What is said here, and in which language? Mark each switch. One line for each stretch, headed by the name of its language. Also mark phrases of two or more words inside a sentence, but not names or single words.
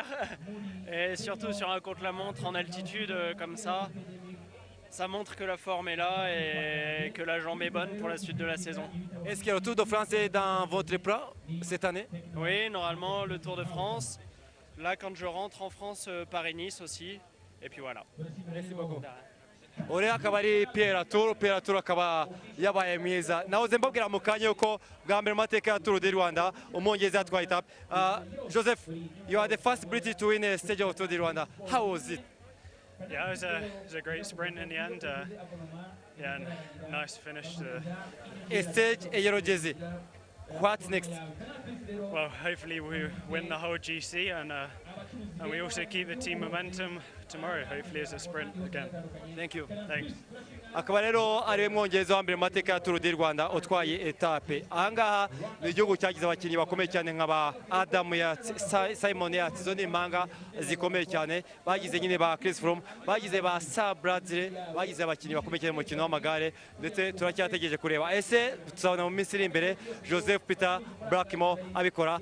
French: Et surtout sur un contre-la-montre en altitude comme ça montre que la forme est là et que la jambe est bonne pour la suite de la saison. Est-ce que le Tour de France est dans votre plan cette année? Oui, normalement le Tour de France. Là, quand je rentre en France, Paris-Nice aussi. Et puis voilà. Merci beaucoup.
Kinyarwanda: Uriya akaba ari Pera Tour akaba yabaye mwiza. Nahoze mbabwira mu kanya yuko bwa mbere mu mateka ya Tour du Rwanda umwongereza yatwaye etape.
English: Joseph, you are the first British to win a stage of Tour du Rwanda. How was it? Yeah, it was a great sprint in the end. Yeah, nice finish. A stage, a yellow jersey. What's next? Well, hopefully we win the whole GC and we also keep the team momentum tomorrow. Hopefully it's a sprint again. Thank you. Thanks.
Kinyarwanda: akaba rero ariwe mwongereza wa mbere mu mateka ya Tour du Rwanda utwaye etape. Ahangaha ni igihugu cyagize abakinnyi bakomeye cyane nk'aba Adam Yates, Simon Yates, izo ni impanga zikomeye cyane. Bagize nyine ba Chris Froome, bagize ba Sir Bradley, bagize abakinnyi bakomeye cyane mu mukino w'amagare, ndetse turacyategereje kureba ese tuzabona mu minsi iri imbere Joseph Peter Blackmore abikora.